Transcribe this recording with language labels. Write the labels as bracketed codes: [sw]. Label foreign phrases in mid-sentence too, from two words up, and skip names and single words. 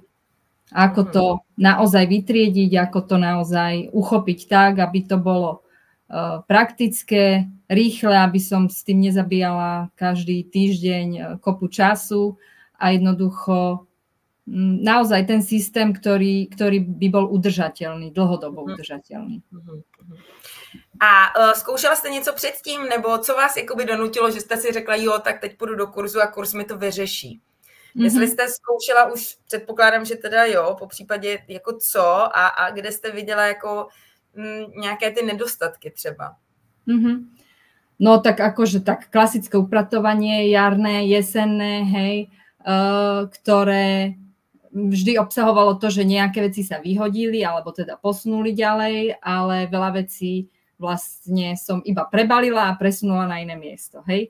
[sk] Ako to naozaj vytriediť, ako to naozaj uchopiť tak, aby to bolo praktické, rýchle, aby som s tým nezabíjala každý týždeň kopu času a jednoducho naozaj ten systém, ktorý by bol udržateľný, dlhodobo udržateľný. [cs] A zkoušela jste něco předtím, nebo co vás jakoby donutilo, že jste si řekla, jo, tak teď půjdu do kurzu a kurz mi to vyřeší? Jestli jste zkoušela už, předpokládám, že teda jo, po případě jako co a kde jste viděla jako [sk] nejaké tie nedostatky [cs] třeba? [sk] No tak akože tak klasické upratovanie, jarné, jesenné, hej, ktoré vždy obsahovalo to, že nejaké veci sa vyhodili alebo teda posunuli ďalej, ale veľa vecí vlastne som iba prebalila a presunula na iné miesto, hej.